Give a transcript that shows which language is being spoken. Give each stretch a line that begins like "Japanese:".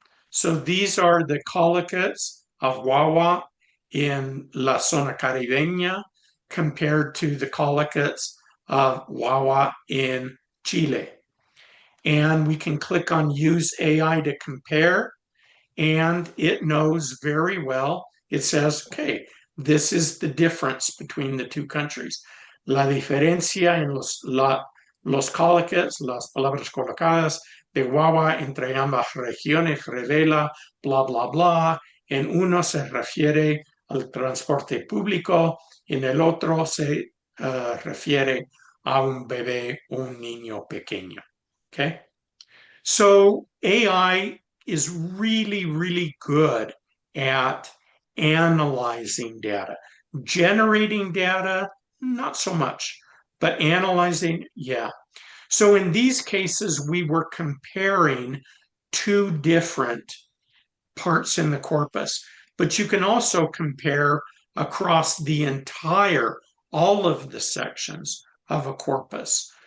English: So these are the collocates of guagua in la zona caribeña compared to the collocates of guagua in Chile. And we can click on use AI to compare, and it knows very well. It says, okay, this is the difference between the two countries.
Spanish: La diferencia en los collocates, las palabras colocadas de guagua entre ambas regiones revela bla, bla, bla. En uno se refiere al transporte público, en el otro se refiere a un bebé, un niño pequeño.
English: Okay? So AI is really, really good at analyzing data. Generating data, not so much, but analyzing, yeah. So in these cases, we were comparing two different parts in the corpus, but you can also compare across the entire, all of the sections of a corpus.